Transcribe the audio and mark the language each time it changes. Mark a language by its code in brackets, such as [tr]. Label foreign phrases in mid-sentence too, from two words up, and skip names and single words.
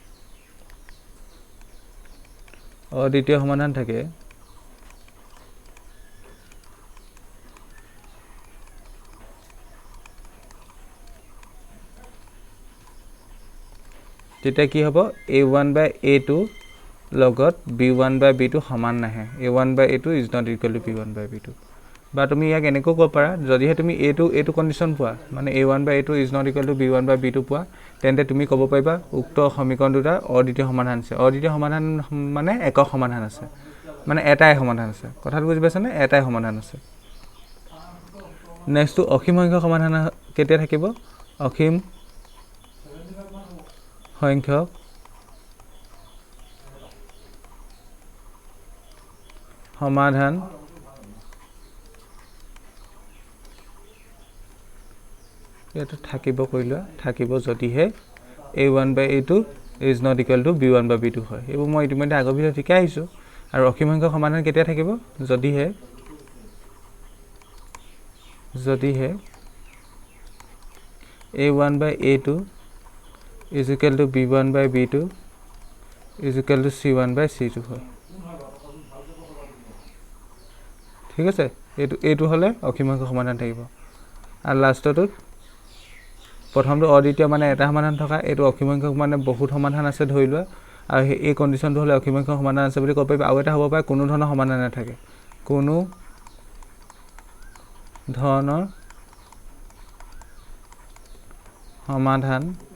[as] তেতিয়া কি হ'ব a1/a2 লগত b1/b2 সমান নাহে [en] a1/a2 is not equal to b1/b2 [as] বা তুমি ইয়াক এনেকৈ ক'ব পাৰা যদিহে তুমি এইটো কন্ডিশন পোৱা মানে [en] a1/a2 is not equal to b1/b2 [as] পোৱা তেন্তে তুমি ক'ব পাৰিবা উক্ত সমীকৰণ দুটা অদ্বিতীয় সমাধান আছে অদ্বিতীয় সমাধান মানে একক সমাধান আছে মানে এটাই সমাধান আছে কথাটো বুজি পাইছানে এটাই সমাধান আছে [en] next two [as] অসীম সংখ্যক সমাধান কেতিয়া থাকিব অসীম সংখ্যক সমাধান এটা থাকিব কইলা থাকিব যদিহে [en] a1/a2 is not equal to b1/b2 [as] হয় এবোৰ মই ইতিমধ্যে আগৰ ভিডিওত শিকাই আহিছো আৰু অসীম সংখ্যক সমাধান কেতিয়া থাকিব যদিহে [en] a1/a2 is equal to b1/b2 is equal to c1/c2 [as] হয় ঠিক আছে এইটো হলে অসীম সংখ্যক সমাধান থাকিব আৰু লাষ্টটো প্ৰথমটো অদ্বিতীয় মানে এটা সমাধান থকা এইটো অসীম সংখ্যক মানে বহুত সমাধান আছে ধৰি লোৱা আৰু এই কন্ডিশনটো হলে অসীম সংখ্যক সমাধান আছে বুলি ক'ব পাৰিবা আৰু এটা হ'ব পাৰে কোনো ধৰণৰ সমাধান নাথাকে কোনো ধৰণৰ সমাধান